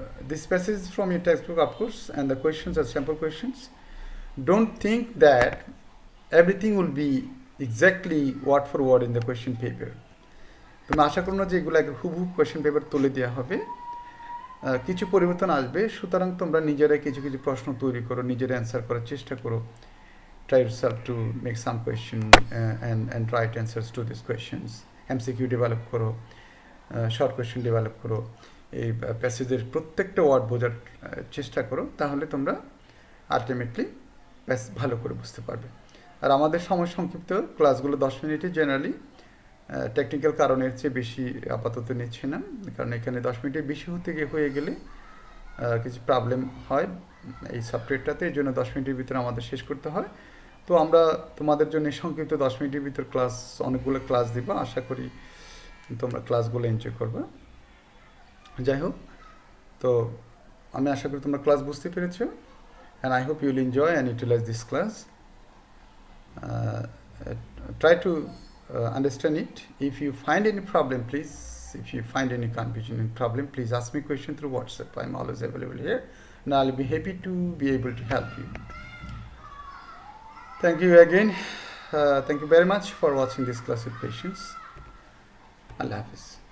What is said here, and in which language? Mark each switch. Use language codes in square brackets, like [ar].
[en] This passage is from your textbook, of course, and the questions are sample questions. Don't think that everything will be exactly word for word in the question paper. [bn] তুমি আশা করো না যে এগুলো হুবহু question paper তুলে দেওয়া হবে, কিছু পরিবর্তন আসবে। সুতরাং তোমরা নিজেরাই কিছু কিছু প্রশ্ন তৈরি করো, নিজেরা অ্যান্সার করার চেষ্টা করো। [en] Try yourself to make some question and write answers to these questions. [bn] MCQ develop করো, শর্ট কোয়েশ্চেন ডেভেলপ করো, এই প্যাসেজের প্রত্যেকটা ওয়ার্ড বোঝার চেষ্টা করো, তাহলে তোমরা আলটিমেটলি ভালো করে বুঝতে পারবে। আর আমাদের সময় সংক্ষিপ্ত, ক্লাসগুলো 10 মিনিটে জেনারেলি, টেকনিক্যাল কারণের চেয়ে বেশি আপাতত নিচ্ছে না, কারণ এখানে 10 মিনিটের বেশি হয়ে গেলে কিছু প্রবলেম হয় এই সফটওয়্যারটাতে, এই জন্য 10 মিনিটের ভিতরে আমাদের শেষ করতে হয়। তো আমরা তোমাদের জন্য সংক্ষিপ্ত 10 মিনিটের ভিতর অনেকগুলো ক্লাস দিব, আশা করি তোমরা ক্লাসগুলো এনজয় করবে। যাই হোক, তো আমি আশা করি তোমরা ক্লাস বুঝতে পেরেছো, [en] And I hope you will enjoy and utilize this class. Try to understand it. If you find any problem, please, if you find any confusion and problem, please ask me question through WhatsApp. I'm always available here, and I'll be happy to be able to help you. Thank you again. Thank you very much for watching this class with patience. Allah Hafiz.